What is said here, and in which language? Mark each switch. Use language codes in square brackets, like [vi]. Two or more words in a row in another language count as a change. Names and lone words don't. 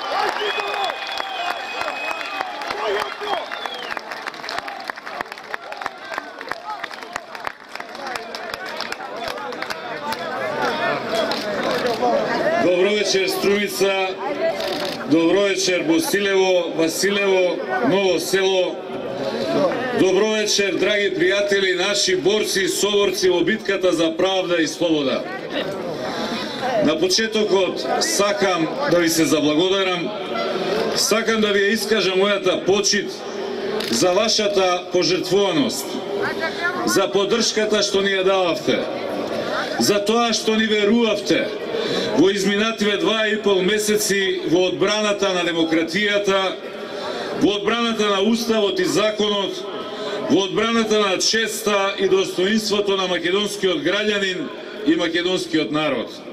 [mk] Добро вечер Струмица, добро вечер Босилево, Василево, Ново село. Добро вечер, драги пријатели, наши борци и соборци во битката за правда и слобода. На почетокот сакам да ви се заблагодарам, сакам да ви ја искажам мојата почит за вашата пожртвуваност, за поддршката што ни ја дававте, за тоа што ни верувавте во изминативе 2,5 месеци во одбраната на демократијата, во одбраната на Уставот и законот, во одбраната на честа и достоинството на македонскиот граѓанин и македонскиот народ.